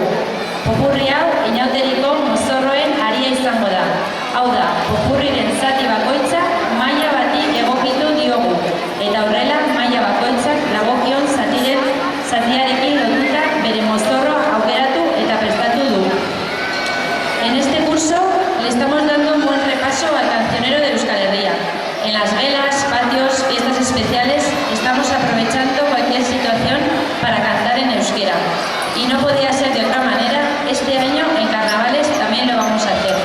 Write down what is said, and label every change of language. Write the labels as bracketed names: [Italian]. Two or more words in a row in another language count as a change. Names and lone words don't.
[Basque] Popurri hau inauteriko mozorroen aria izango da. Hau da, popurriren zati bakoitza maila bati egokitu diogu. Eta horrela, maila bakoitzak dagokion zatiarekin lotuta bere mozorro aukeratu eta prestatu du. [Spanish] En este curso le estamos dando un buen repaso al cancionero de Euskal Herria. En las velas, patios, fiestas especiales, estamos aprovechando cualquier situación para cantar en euskera. Y no podía ser de otra manera, este año en carnavales también lo vamos a hacer.